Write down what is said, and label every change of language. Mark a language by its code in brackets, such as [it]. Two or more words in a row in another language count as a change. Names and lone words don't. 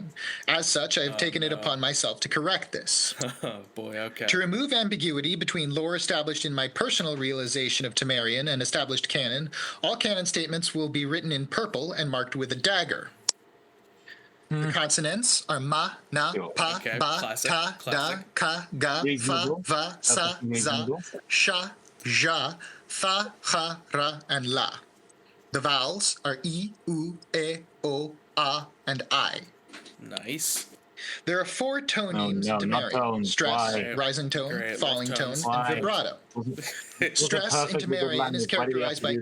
[en] As such, I have taken it upon myself to correct this. Oh boy, okay. To remove ambiguity between lore established in my personal realization of Tamarian and established canon, all canon statements will be written in purple and marked with a dagger. The consonants are ma, na, pa, ba, ta, da, ka, ga, fa, va, sa, za, sha, ja, fa, ha, ra, and la. The vowels are I, U, E, O, A, and I. Nice. There are 4 tonemes in Tamarian: stress, rising tone, falling tone, and vibrato. Stress in Tamarian is characterized by...